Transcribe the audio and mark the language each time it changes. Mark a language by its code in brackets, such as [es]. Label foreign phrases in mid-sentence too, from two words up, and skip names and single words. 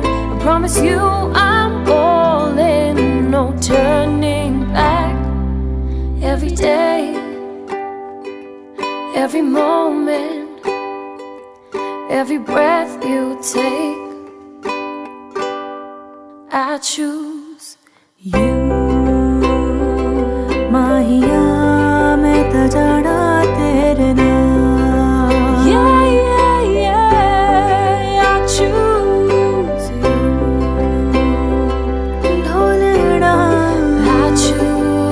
[en] Promise you I'm all in, no turning back. Every day, every moment, every breath you take, I choose you. [pa] ਮਾਹੀਆ ਮੈਂ ਤਾਂ ਜਾਣਾ ਤੇਰੇ ਨਾਲ [en] I choose you. ढोलना I choose